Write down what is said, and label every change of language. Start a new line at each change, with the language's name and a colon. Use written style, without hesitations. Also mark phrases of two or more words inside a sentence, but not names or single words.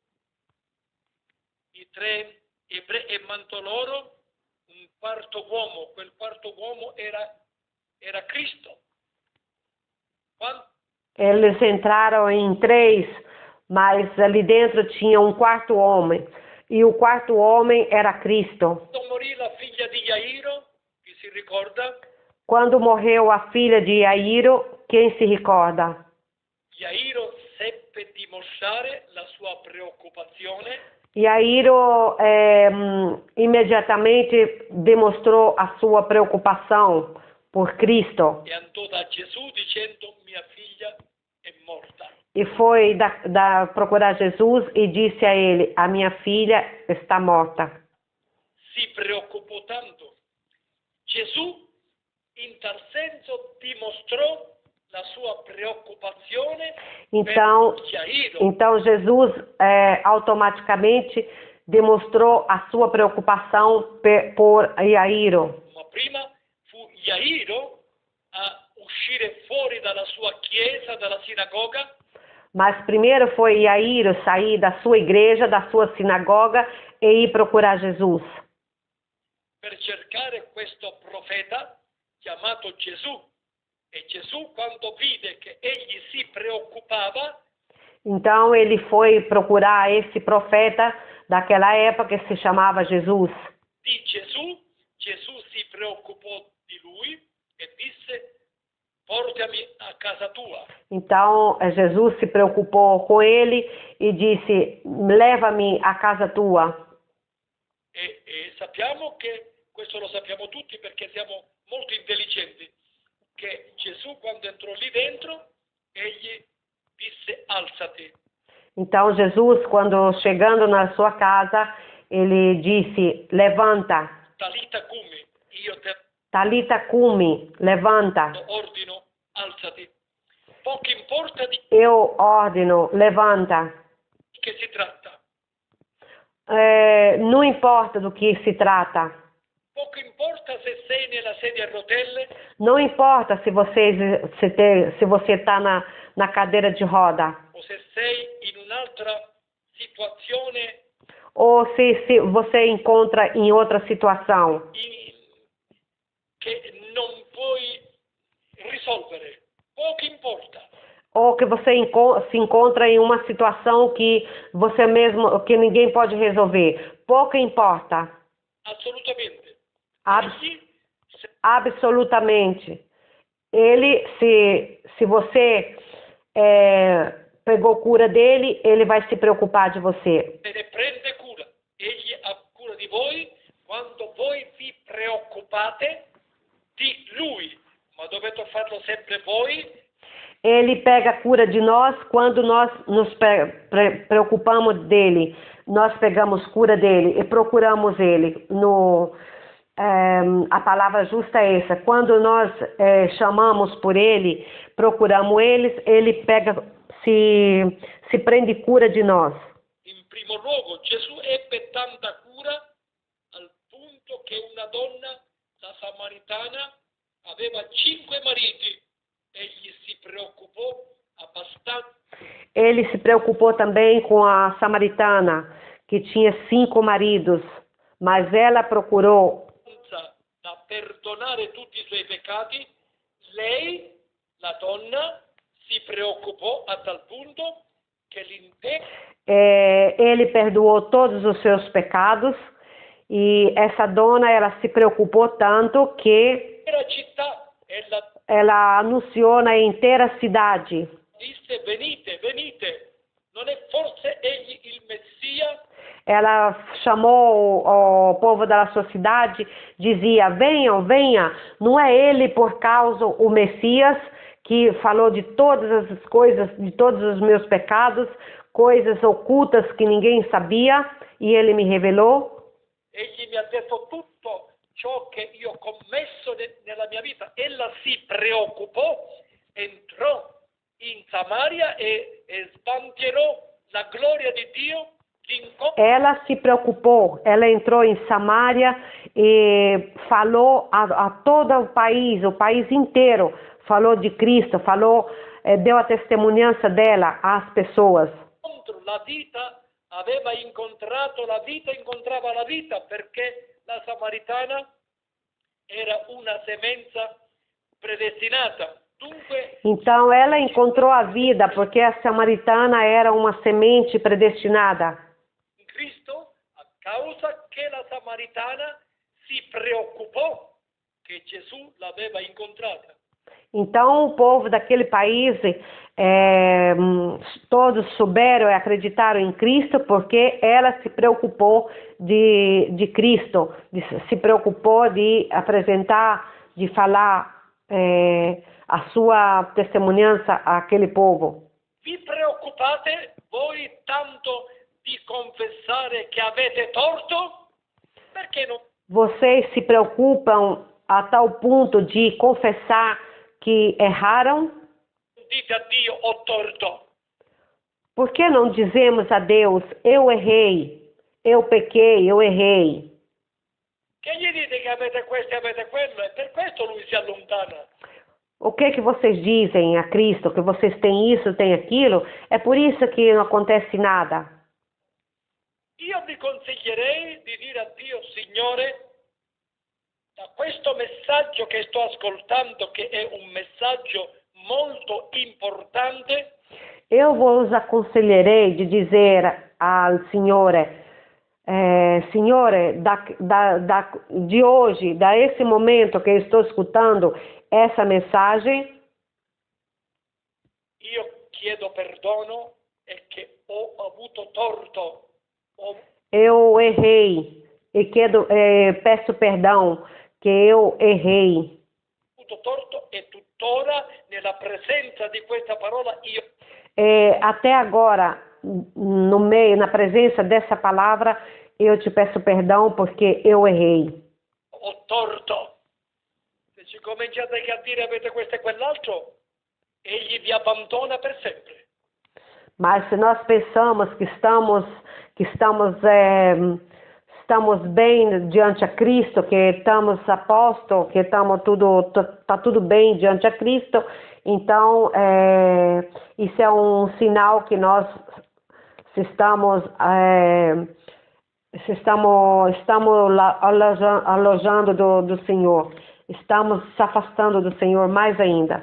Italian: I tre ebrei e mandò loro un quarto uomo. Quel quarto uomo era Cristo.
Portuguese: Eles entraram em 3, mas ali dentro tinha um quarto homem. E o quarto homem era Cristo.
Italian: Quando morì la figlia di Jairo, chi si ricorda?
Portuguese: Quando morreu a filha de Jairo, quem se recorda?
Italian: Jairo seppe dimostrare la sua preoccupazione.
Portuguese: Jairo imediatamente demonstrou a sua preocupação por Cristo.
Italian: E andò da Gesù dicendo: mia figlia è morta.
Portuguese: E foi procurar Jesus e disse a ele: a minha filha está morta.
Italian: Si preoccupò tanto. Gesù in tal senso dimostrò la sua preoccupazione então, per Jairo.
Portuguese: Então Jesus automaticamente demonstrou a sua preocupação por Jairo.
Italian: Ma prima fu Jairo a uscire fuori dalla sua chiesa, dalla sinagoga.
Portuguese: Mas primeiro foi Jairo sair da sua igreja, da sua sinagoga e ir procurar Jesus.
Italian: Per cercare questo profeta chiamato Gesù. E Gesù, quando vide che egli si preoccupava,
Portuguese: então ele foi procurar esse profeta daquela época que se chamava Jesus.
Italian: Di Gesù, Gesù si preoccupò di lui e disse: portami a casa tua.
Portuguese: Então Jesus se preocupou com ele e disse: leva-me à casa tua.
Italian: E sappiamo che, questo lo sappiamo tutti perché siamo molto intelligenti, che Gesù quando entrò lì dentro, egli disse alzati.
Portuguese: Então Jesus, quando chegando na sua casa, ele disse, levanta.
Aramaic: Talita cumi,
Italian: io te
Aramaic: Talita cumi, levanta.
Italian: ordino, alzati. Poco importa di
Portuguese: Eu ordeno, levanta.
Italian: che si tratta.
Portuguese: Não importa do que se trata.
Italian: Poco importa se sei nella sedia a rotelle
Portuguese: Não importa se você está na cadeira de roda.
Italian: o se sei in un'altra situazione
Portuguese: Ou se você encontra em outra situação.
Italian: che non puoi risolvere. Poco importa.
Portuguese: Ou que você se encontra em uma situação que você mesmo, que ninguém pode resolver. Pouco importa.
Italian: Assolutamente. Abs- Egli, se
Portuguese: absolutamente. Ele, se você pegou cura dele, ele vai se preocupar de você.
Italian: ne prende cura. Egli ha cura di voi quando voi vi preoccupate di lui. Ma dovete farlo sempre voi.
Portuguese: Ele pega cura de nós quando nós nos preocupamos dele. Nós pegamos cura dele e procuramos ele. A palavra justa é essa. Quando nós chamamos por ele, procuramos ele pega, se prende cura de nós.
Italian: In primo luogo, Gesù ebbe tanta cura al punto che una donna, la samaritana, aveva 5 mariti. Egli si preoccupò abbastanza
Portuguese: Ele se preocupou também com a samaritana, que tinha 5 maridos, mas ela procurou
Italian: da perdonare tutti i suoi peccati. Lei, la donna, si preoccupò a tal punto che l'intera
Portuguese: ele perdoou todos os seus pecados e essa dona ela se preocupou tanto que
Italian: città
Portuguese: ela anunciou na inteira cidade.
Italian: disse venite, venite, non è forse egli il Messia?
Portuguese: Ela chamou o povo da sua cidade, dizia, venham, venha, não é ele por causa o Messias que falou de todas as coisas, de todos os meus pecados, coisas ocultas que ninguém sabia e ele me revelou.
Italian: Egli mi ha detto tutto ciò che io ho commesso nella mia vita. Ella si preoccupò, entrò in Samaria e sbandierò la gloria di Dio.
Portuguese: Ela se preocupou, ela entrou em Samaria e falou a todo o país inteiro, falou de Cristo, deu a testemunhança dela às pessoas.
Italian: La vita aveva incontrato la vita, incontrava la vita, perché la samaritana era una semenza predestinata. Dunque,
Portuguese: então ela encontrou a vida, porque a samaritana era uma semente predestinada.
Italian: In Cristo, a causa che la samaritana si preoccupò che Gesù l'aveva incontrata.
Portuguese: Então o povo daquele país, todos souberam e acreditaram em Cristo porque ela se preocupou de Cristo, se preocupou de apresentar, de falar a sua testemunhança àquele povo.
Italian: Vi preoccupate voi tanto di confessare che avete torto? Perché non?
Portuguese: Vocês se preocupam a tal ponto de confessar que erraram?
Italian: Dite a Dio, ho torto.
Portuguese: Por que não dizemos a Deus, eu errei, eu pequei, eu errei?
Italian: Che gli dite che avete questo e avete quello e per questo lui si allontana.
Portuguese: O que vocês dizem a Cristo, que vocês têm isso, têm aquilo? É por isso que não acontece nada.
Italian: Io vi consiglierei di dire a Dio, Signore, da questo messaggio che sto ascoltando, che è un messaggio molto importante,
Portuguese: eu vos aconselharei de dizer ao Signore, Signore, de hoje, da esse momento que eu estou escutando essa mensagem,
Italian: io chiedo perdono e che ho avuto torto.
Portuguese: Eu errei e peço perdão que eu errei.
Italian: Ho avuto torto e tuttora nella presenza di questa parola io
Portuguese: Até agora, no meio, na presença dessa palavra, eu te peço perdão porque eu errei.
Italian: Ho torto. Se ci cominciate a dire avete questo e quell'altro, egli vi abbandona per sempre.
Portuguese: Mas se nós pensamos que estamos bem diante a Cristo, que estamos a posto, que tá tudo bem diante a Cristo, então isso é um sinal que nós estamos alojando do Senhor, estamos se afastando do Senhor mais ainda.